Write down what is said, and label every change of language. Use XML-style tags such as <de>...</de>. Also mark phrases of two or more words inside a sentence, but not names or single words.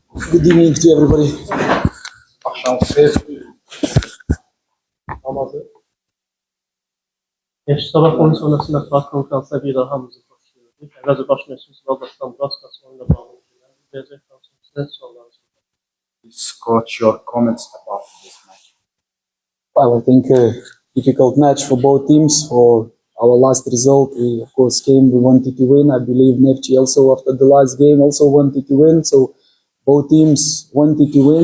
<en>Good evening to everybody.</en> <az>Akşam xeyir. Namazı. Sabah oyun sonrasında press konferansına bir daha hamımızı xoş gördük. Əvvəlcə baş məşqçimiz Valdastan Braskas oyunla bağlı deyəcək sizə sorularınız var.</az> <en>Please coach your comments about this match. Well, I think a difficult match for both teams. For our last result, we of course came. We wanted to win. I believe Neftchi also after the last game also wanted to win. So both teams wanted to win.</en>